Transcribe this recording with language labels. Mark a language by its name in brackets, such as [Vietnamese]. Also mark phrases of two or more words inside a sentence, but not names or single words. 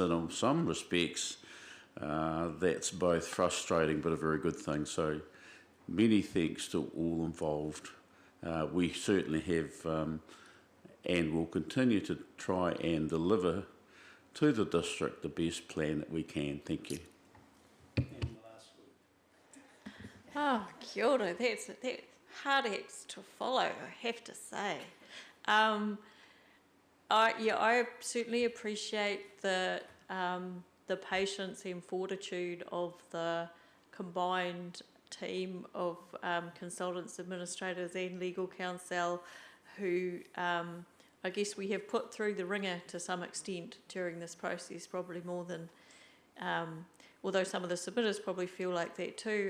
[English] And in some respects, that's both frustrating but a very good thing. So many thanks to all involved. We certainly have and will continue to try and deliver to the district the best plan that we can. Thank you. [Māori] Oh, kia ora, [English] that's hard acts to follow, I have to say. I certainly appreciate the patience and fortitude of the combined team of consultants, administrators and legal counsel who I guess we have put through the ringer to some extent during this process, probably more than, although some of the submitters probably feel like that too.